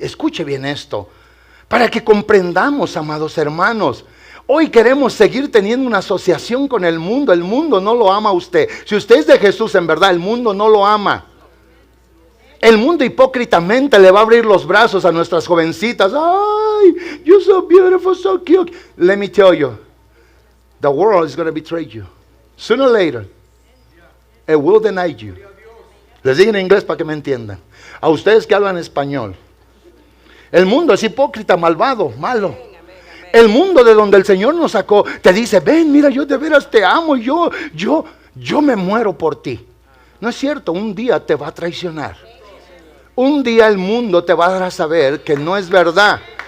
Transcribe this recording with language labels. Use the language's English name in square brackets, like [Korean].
[Spanish] Escuche bien esto, para que comprendamos, amados hermanos. Hoy queremos seguir teniendo una asociación con el mundo. El mundo no lo ama a usted. Si usted es de Jesús, en verdad, el mundo no lo ama. El mundo hipócritamente le va a abrir los brazos a nuestras jovencitas. [English] Ay, you're so beautiful, so cute. Let me tell you, the world is going to betray you. Sooner or later, it will deny you. [Spanish] Les digo en inglés para que me entiendan. A ustedes que hablan español. El mundo es hipócrita, malvado, malo. El mundo de donde el Señor nos sacó te dice: ven, mira, yo de veras te amo, yo me muero por ti. No es cierto, un día te va a traicionar. Un día el mundo te va a dar a saber que no es verdad.